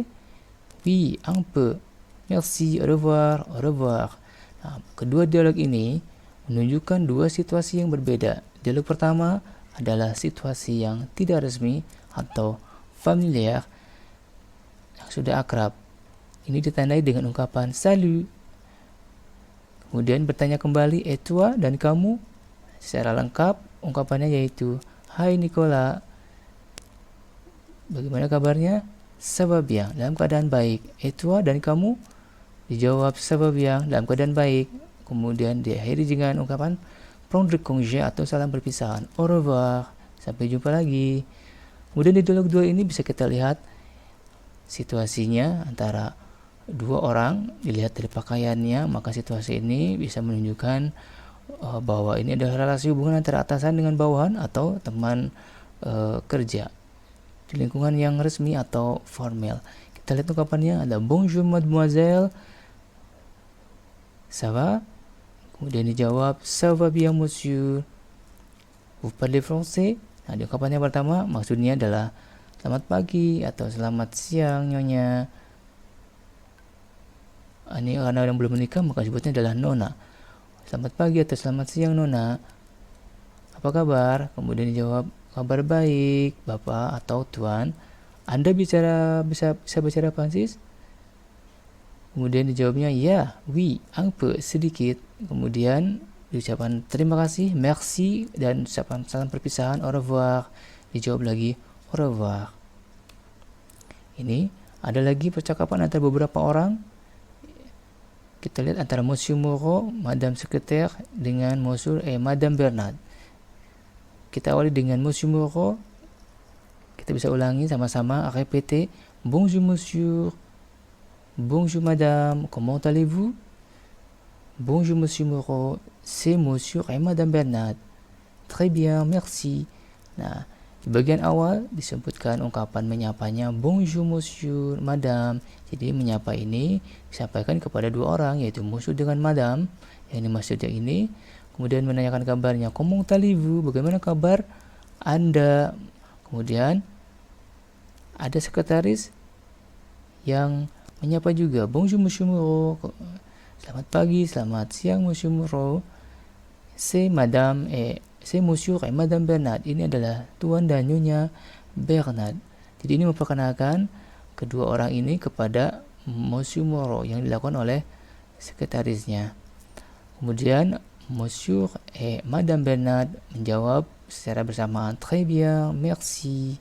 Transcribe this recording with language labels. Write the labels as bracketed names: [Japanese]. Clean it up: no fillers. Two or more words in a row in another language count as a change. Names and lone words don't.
[French] Oui, un peu. Merci, au revoir, au revoir. [Indonesian] Nah, kedua dialog ini menunjukkan dua situasi yang berbeda. Dialog pertama adalah situasi yang tidak resmi atau familiar yang sudah akrab. Ini ditandai dengan ungkapan salut. Kemudian bertanya kembali, [French] et toi, [Indonesian] dan kamu. Secara lengkap ungkapannya yaitu, hai Nicolas, bagaimana kabarnya? [French] Ça va bien, [Indonesian] dalam keadaan baik. [French] Et toi, [Indonesian] dan kamu? Dijawab [French] ça va bien, [Indonesian] dalam keadaan baik. Kemudian diakhiri dengan ungkapan [French] prendre congé [Indonesian] atau salam perpisahan. [French] Au revoir, [Indonesian] sampai jumpa lagi. Kemudian di dialog 2 ini bisa kita lihat situasinya antara dua orang, dilihat dari pakaiannya, maka situasi ini bisa menunjukkan bahwa ini adalah relasi hubungan antara atasan dengan bawahan atau teman kerja di lingkungan yang resmi atau formal. Kita lihat ungkapannya ada [French] bonjour mademoiselle, ça va? [Indonesian] Kemudian dijawab [French] ça va bien monsieur, vous parlez français? [Indonesian] Nah, di ungkapannya pertama maksudnya adalah selamat pagi atau selamat siang nyonya. Ini karena yang belum menikah maka sebutnya adalah nona. Selamat pagi atau selamat siang nona, apa kabar? Kemudian dijawab kabar baik bapak atau tuan. Anda bisa bicara Prancis? Kemudian dijawabnya ya, [French] oui, un peu, [Indonesian] sedikit. Kemudian diucapkan terima kasih, merci, dan ucapan salam perpisahan, [French] au revoir. [Indonesian] Dijawab lagi [French] au revoir. [Indonesian] Ini ada lagi percakapan antara beberapa orang. Kita lihat antara Monsieur Moreau, Madame Secrétaire, dengan Monsieur et Madame Bernard. Kita awali dengan Monsieur Moreau. Kita bisa ulangi sama-sama. [French] Répétez. Bonjour monsieur. Bonjour madame. Comment allez-vous? Bonjour Monsieur Moreau. C'est Monsieur et Madame Bernard. Très bien, merci. [Indonesian] Nah, di bagian awal disebutkan ungkapan menyapanya [French] bonjour monsieur, madame. [Indonesian] Jadi menyapa ini disampaikan kepada dua orang, yaitu monsieur dengan madame yang dimaksudnya ini. Kemudian menanyakan kabarnya, [French] comment allez-vous, [Indonesian] bagaimana kabar Anda. Kemudian ada sekretaris yang menyapa juga, [French] bonjour monsieur Moreau, [Indonesian] selamat pagi, selamat siang monsieur Moreau. [French] C'est madame c'est monsieur et madame Bernard. [Indonesian] Ini adalah tuan dan nyonya Bernard. Jadi ini memperkenalkan kedua orang ini kepada Monsieur Moreau yang dilakukan oleh sekretarisnya. Kemudian Monsieur et Madame Bernard menjawab secara bersamaan, [French] très bien, merci.